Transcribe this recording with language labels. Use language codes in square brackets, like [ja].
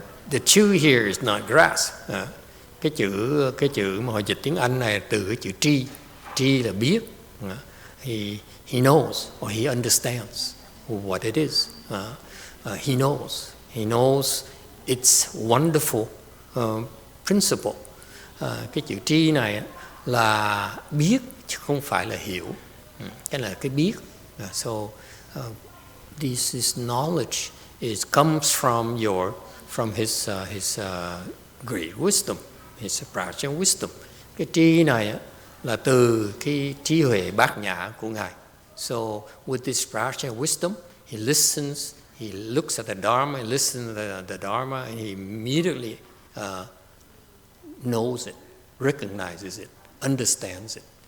[en] The chữ here is not grasp. [vi] Cái chữ mà họ dịch tiếng Anh này từ cái chữ tri là biết. [en] He knows or he understands what it is. He knows its wonderful principle. [vi] Cái chữ tri này là biết chứ không phải là hiểu. Cái là cái biết. [en] So this knowledge comes from his great wisdom, his Patriarch wisdom. [vi] Cái tri này là từ cái trí huệ bát nhã của ngài. [en] So with this Patriarch wisdom, he listens. He looks at the Dharma, he listens to the Dharma, and he immediately knows it, recognizes it, understands it.